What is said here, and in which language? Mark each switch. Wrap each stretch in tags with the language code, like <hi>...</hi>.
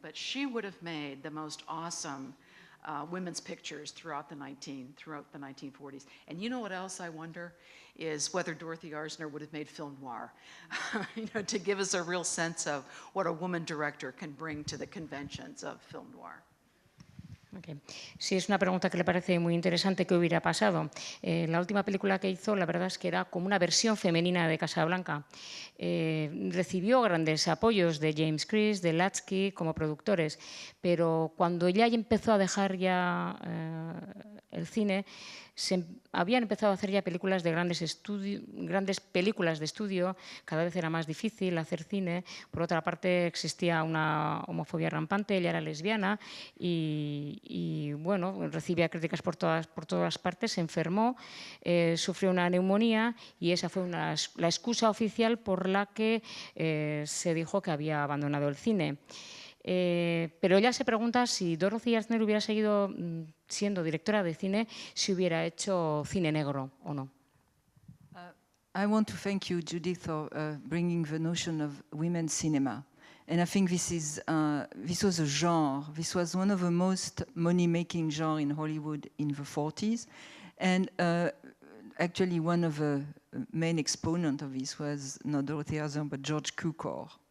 <en>But she would have made the most awesome women's pictures throughout the 1940s. And you know what else I wonder is whether Dorothy Arzner would have made film noir, to give us a real sense of what a woman director can bring to the conventions of film noir. Okay.</en> <es>Sí, es una pregunta que le parece muy interesante. ¿Qué hubiera pasado? La última película que hizo, la verdad es que era como una versión femenina de Casablanca. Recibió grandes apoyos de James Cruise, de Lasky como productores, pero cuando ella empezó a dejar ya el cine, habían empezado a hacer ya películas de grandes películas de estudio. Cada vez era más difícil hacer cine. Por otra parte, existía una homofobia rampante. Ella era lesbiana y bueno, recibía críticas por todas partes. Se enfermó, sufrió una neumonía y esa fue la excusa oficial por la que se dijo que había abandonado el cine. Pero ella se pregunta si Dorothy Arzner hubiera seguido siendo directora de cine si hubiera hecho cine negro o no.</es> <en>I want to thank you, Judith, for bringing the notion of women's cinema. And I think this was a genre. This was one of the most money-making genres in Hollywood in the 40s. And actually, one of the main exponents of this was not Dorothy Arzner, but George Cukor.</en>